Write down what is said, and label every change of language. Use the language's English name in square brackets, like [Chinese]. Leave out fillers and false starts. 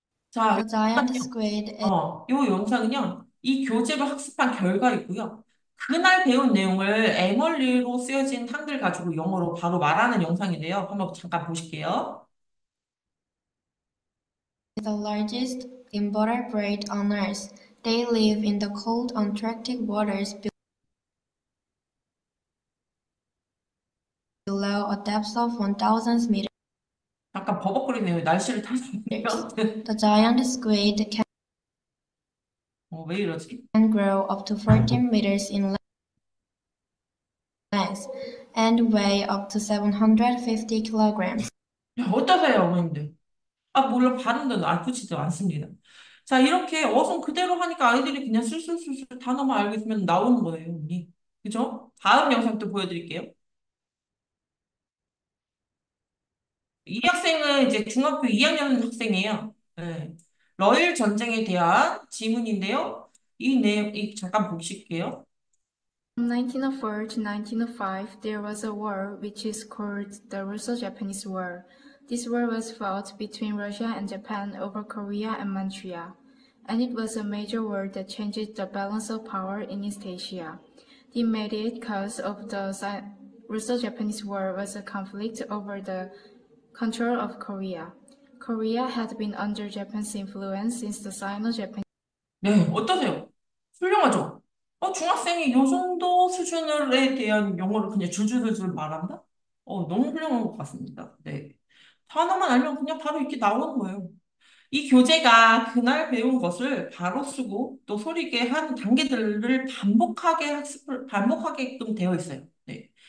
[Korean] 자, [English] The giant [Korean] 요 [English] squid [Korean] 요 영상은요, 이 교재로 학습한 결과이고요. 그날 배운 내용을 에멀리로 쓰여진 한글 가지고 영어로 바로 말하는 영상인데요. 한번 잠깐 보실게요. [English] is the largest invertebrate on Earth. They live in the cold Antarctic waters below a depth of 1,000 meters. [Korean] 잠깐 버벅거리네요. 날씨를 타서요. [English] The giant squid [Korean] 왜 i러지? [English] can grow up to 14 meters in length and weigh up to 750 kilograms. [Korean] 야, 어떠세요, 어머님들? 아, 물론 발음도 나쁘지도 않습니다. 자, 이렇게 어순 그대로 하니까 아이들이 그냥 술술술술 단어만 알고 있으면 나오는 거예요, 언니. 그죠? 다음 영상 또 보여드릴게요. 이 학생은 이제 중학교 2학년 학생이에요. 네. 러일 전쟁에 대한 지문인데요. 잠깐 보실게요. [English] From 1904 to 1905, there was a war which is called the Russo-Japanese War. This war was fought between Russia and Japan over Korea and Manchuria, and it was a major war that changed the balance of power in East Asia. The immediate cause of the Russo-Japanese War was a conflict over the control of Korea. Korea had been under Japan's influence since the Sino-Japanese [Korean] 네, 어떠세요? 훌륭하죠? 중학생이 이 정도 수준에 대한 영어를 그냥 줄줄줄줄 말한다? 너무 훌륭한 것 같습니다. 네. 단어만 알면 그냥 바로 이렇게 나오는 거예요. 이 교재가 그날 배운 것을 바로 쓰고 또 소리 있게 하는 단계들을 반복하게끔 되어 있어요. 네.